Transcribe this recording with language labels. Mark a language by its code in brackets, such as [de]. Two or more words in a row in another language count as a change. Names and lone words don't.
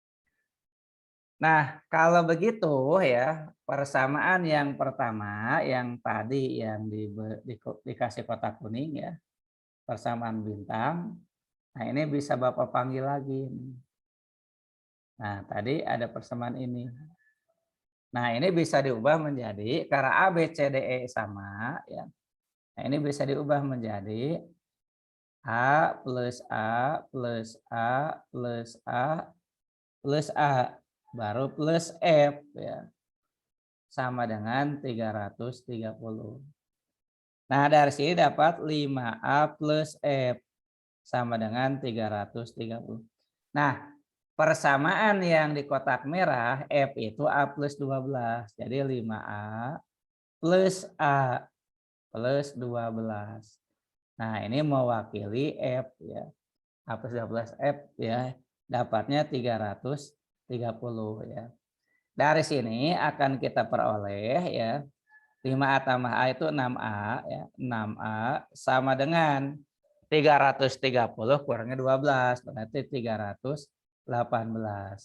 [id] Nah, kalau begitu ya, persamaan yang pertama yang tadi yang dikasih kotak kuning ya, persamaan bintang. Nah, ini bisa Bapak panggil lagi. Nah, tadi ada persamaan ini. Nah, ini bisa diubah menjadi karena A, B, C, D, E sama ya. Nah, ini bisa diubah menjadi A plus A plus A plus A plus A baru plus F ya. Sama dengan 330. Nah, dari sini dapat 5A plus F sama dengan 330. Nah, persamaan yang di kotak merah F itu A plus 12. Jadi 5A plus A plus 12. Nah, ini mewakili F ya. A plus 12 F ya. Dapatnya 330 ya. Dari sini akan kita peroleh ya 5A tambah A itu 6A ya. 6A sama dengan 330 kurangnya 12 berarti 318.